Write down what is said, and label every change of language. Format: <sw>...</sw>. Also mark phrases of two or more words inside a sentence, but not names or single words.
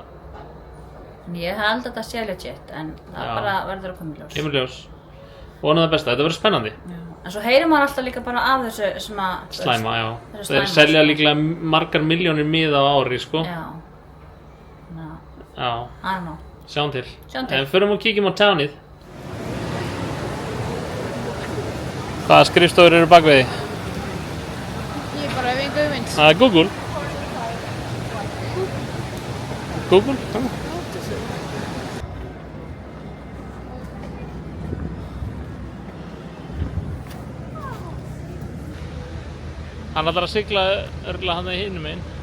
<is>Ég held að þetta sé legit, en það bara verður að koma í ljós. Kemur í ljós. Vonandi það besta, þetta verður spennandi. Já. En svo heyrir maður alltaf líka bara af þessu sem að... Slæma, já. Þeir selja líklega margar milljónir miða á ári, sko. Já. Já.</is> <en>I don't know.</en> <is>Sjáum til. Sjáum til. En förum og kíkjum á townið. Hvaða skrifstofur eru bak við þig? Ég bara hef enga hugmynd. Það er Google. Google? Hann ætlar að sigla örugglega hann í hinum megin.</is>